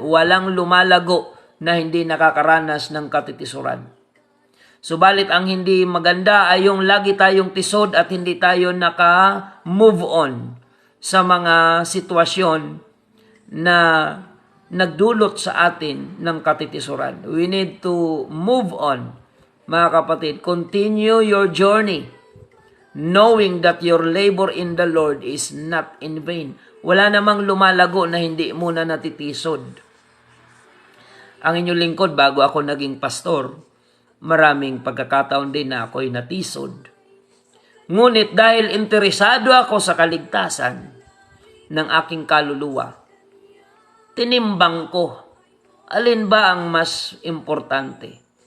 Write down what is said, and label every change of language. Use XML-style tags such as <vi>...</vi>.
<tl>Walang lumalago na hindi nakakaranas ng katitisuran. Subalit ang hindi maganda ay yung lagi tayong tisod at hindi tayo naka-move on sa mga sitwasyon na nagdulot sa atin ng katitisuran.</tl> <en>We need to move on,</en> <tl>mga kapatid.</tl> <en>Continue your journey, knowing that your labor in the Lord is not in vain.</en> <tl>Wala namang lumalago na hindi muna natitisod. Ang inyong lingkod, bago ako naging pastor, maraming pagkakataon din na ako'y natisod. Ngunit dahil interesado ako sa kaligtasan ng aking kaluluwa, tinimbang ko, alin ba ang mas importante?</tl>